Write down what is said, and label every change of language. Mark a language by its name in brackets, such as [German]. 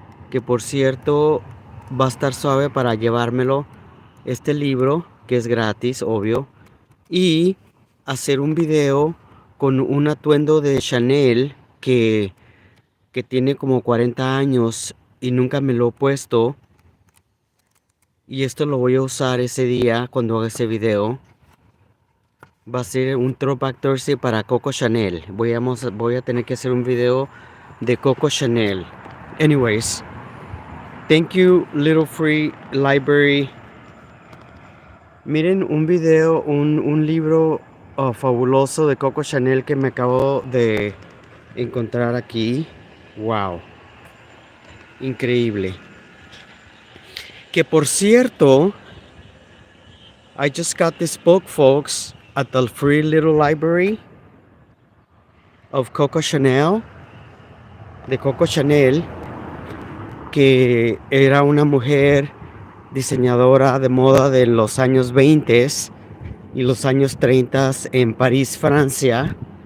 [Spanish] que por cierto va a estar suave para llevármelo, este libro, que es gratis, obvio, y hacer un video con un atuendo de Chanel que tiene como 40 años y nunca me lo he puesto, y esto lo voy a usar ese día cuando haga ese video. Va a ser un Throwback Thursday para Coco Chanel. Voy a tener que hacer un video de Coco Chanel. [English] Anyways, thank you, Little Free Library. [Spanish] Miren un video, un libro fabuloso de Coco Chanel que me acabo de encontrar aquí. Wow, increíble. Que por cierto, [English] I just got this book, folks, at the Free Little Library of Coco Chanel, [Spanish] de Coco Chanel, que era una mujer diseñadora de moda de los años 20 y los años 30 en París, Francia.